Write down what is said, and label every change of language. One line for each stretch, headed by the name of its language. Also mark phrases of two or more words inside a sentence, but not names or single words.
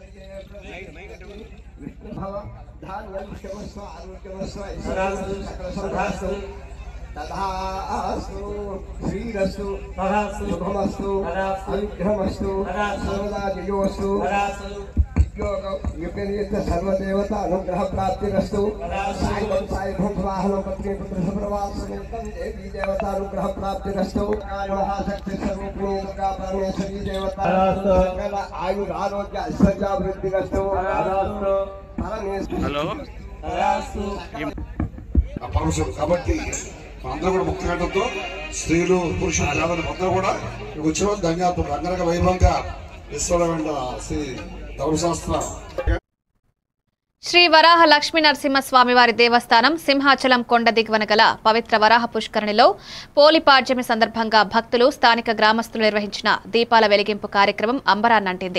Sanskrit: ధాన్యం క్షమస్వ ఆరోగ్యమస్వ तथास्तु श्रीरस्तु शुभमस्तु अनुग्रहमस्तु सर्वदा जयोस्तु विपरीत सर्वदेवता अनुग्रह प्राप्तिरस्तु साईं साई भूतवाहन पत्नी पुत्र सप्रवास समेतम देवी देवता अनुग्रह प्राप्तिरस्तु महाशक्ति स्वरूपिणी दुर्गा परमेश्वरी देवता सकल आयु आरोग्य ऐश्वर्याभिवृद्धिरस्तु
English: हेलो
Telugu: పరమశివుడు కాబట్టి అందరూ కూడా ముక్తి కట్టడంతో స్త్రీలు పురుషులు దేవతలు అందరూ కూడా వచ్చిన ధన్యవాదాలు రంగరంగ వైభవంగా విశ్వవేండ శ్రీ ధర్మశాస్త్ర శ్రీ వరాహ లక్ష్మీ నరసింహస్వామివారి దేవస్థానం సింహాచలం కొండ దిగువన గల పవిత్ర వరాహ పుష్కరిణిలో పోలిపాడ్యమి సందర్భంగా భక్తులు స్థానిక గ్రామస్తులు నిర్వహించిన దీపాల వెలిగింపు కార్యక్రమం అంబరాన్నంటింది.